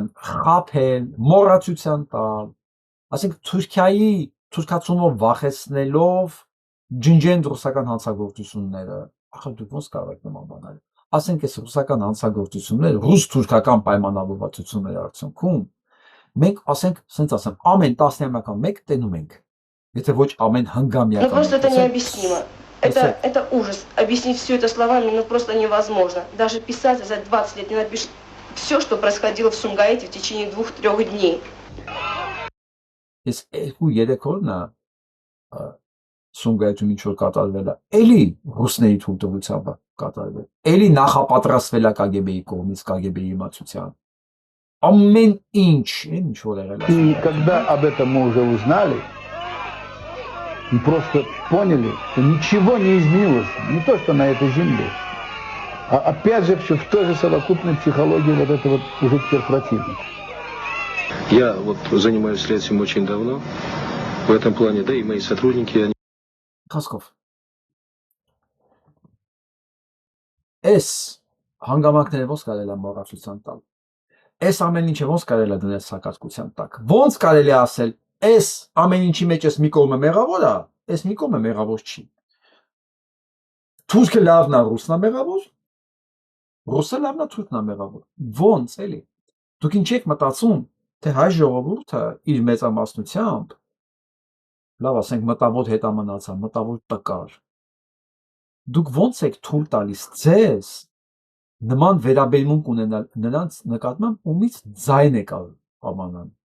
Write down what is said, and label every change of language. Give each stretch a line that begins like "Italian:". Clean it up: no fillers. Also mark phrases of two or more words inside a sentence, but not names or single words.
Armenian: խափել, մոռացության տալ, ասենք թուրքացումով վախեցնելով ջնջեն ռուսական հանցագործությունները, ախր դուք ոնց կարող եք նման բան անել։ Ասենք այս ռուսական հանցագործությունները, ռուս-թուրքական պայմանավորվածությունների արդյունքում մենք ասենք, ասենց ասեմ, ամեն 10-ամյական մեկ տենում ենք, եթե ոչ ամեն հնգամյական։
Russian: Ну просто это необъяснимо. Это ужас. Объяснить все это словами просто невозможно. Даже писатель за 20 лет не напишет все, что происходило в Сумгаите в течение 2-3 дней.
Armenian: Ես 2-3 օրնա Սումգայիթում ինչ որ կատարվել է, էլի ռուսների թույլտվությամբ կատարվել, էլի նախապատրաստվել է KGB-ի կողմից, KGB-ի իմացության։ Ամեն ինչ որ եղել է։
Russian: И когда об этом мы уже узнали, мы просто поняли, что ничего не изменилось, не то что на этой земле, а опять же все в той же совокупной психологии вот этого уже теперь противника. Я вот занимаюсь следствием очень давно, в этом плане, да, и мои сотрудники, они...
Armenian: Խոսքով Էս հանգամանքները ոնց կարելի է մոռացության տալ։ Էս ամեն ինչը ոնց կարելի է դնել սակարկության տակ։ Ոնց կարելի է ասել, էս ամեն ինչի մեջ էս մի կողմը մեղավոր է, էս մի կողմը մեղավոր չի։ Թուրքը լավն է, ռուսն է մեղավոր, ռուսը լավն է, թուրքն է մեղավոր։ Ոնց էլի։ Դուք ինչ եք մտածում, թե հայ ժողովուրդը իր մեծամասնությամբ լավ ասենք մտավոր հետամնացա, մտավոր տկար։ Դուք ոնց եք թույլ տալիս ձեզ նման վերաբերմունք ունենալ նրանց նկատմամբ ումից ձայն եք ամանան